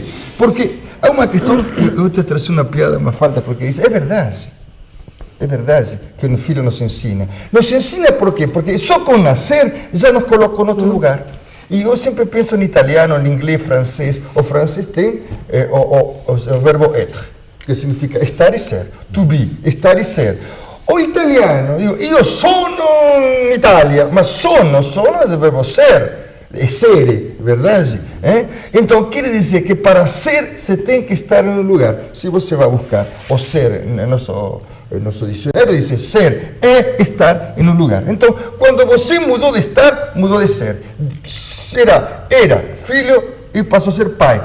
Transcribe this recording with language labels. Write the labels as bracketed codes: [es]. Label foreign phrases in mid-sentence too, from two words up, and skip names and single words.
[pt] Porque há uma questão, eu vou te trazer uma piada, uma falta, porque isso é verdade. É verdade que o filho nos ensina. Nos ensina por quê? Porque só com nascer já nos colocou em outro lugar. E eu sempre penso em italiano, em inglês, francês. O francês tem o verbo être, que significa estar e ser. [en] To be, [pt] estar e ser. O italiano, [it] io sono in Italia, ma sono [pt] é do verbo ser, essere, verdade? Então, quer dizer que para ser, você tem que estar em um lugar. Se você vai buscar o ser no nosso dicionário, diz ser é estar em um lugar. Então, quando você mudou de estar, mudou de ser. Era filho e passou a ser pai.